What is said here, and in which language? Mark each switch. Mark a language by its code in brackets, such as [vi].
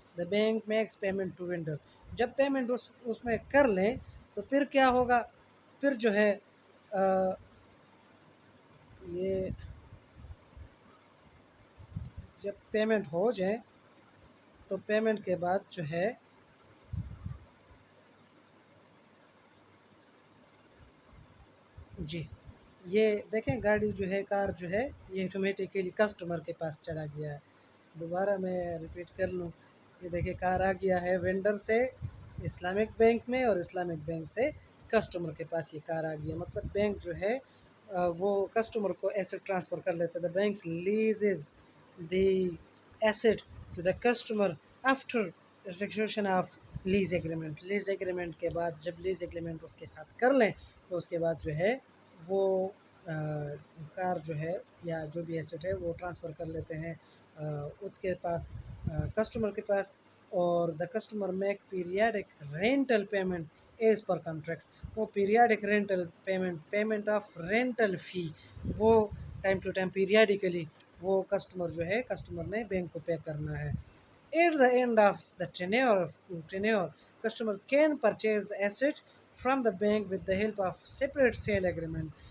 [en] The bank makes payment to vendor. [ur] جب payment اس میں کر لیں تو پھر کیا ہوگا، پھر جو ہے یہ جب پیمنٹ ہو جائے تو پیمنٹ کے بعد جو ہے جی یہ دیکھیں گاڑی جو ہے، کار جو ہے یہ آٹومیٹیکلی کسٹمر کے پاس چلا گیا ہے. دوبارہ میں ریپیٹ کر لوں، یہ دیکھیں کار آ گیا ہے وینڈر سے اسلامک بینک میں، اور اسلامک بینک سے کسٹمر کے پاس یہ کار آ گیا. مطلب بینک جو ہے وہ کسٹمر کو ایسٹ ٹرانسفر کر لیتا ہے. [en] The bank leases the asset to the customer after execution of lease agreement. [ur] Lease agreement کے بعد جب لیز ایگریمنٹ اس کے ساتھ کر لیں تو اس کے بعد جو ہے وہ کار جو ہے یا جو بھی ایسٹ ہے وہ ٹرانسفر کر لیتے ہیں اس کے پاس، کسٹمر کے پاس. [en] اور the customer make periodic rental payment as per contract. [ur] وہ periodic rental payment of rental فی وہ ٹائم ٹو ٹائم پیریاڈیکلی وہ کسٹمر نے بینک کو پے کرنا ہے. [en] At the end of the tenure customer can purchase the asset from the bank with the help of separate sale agreement.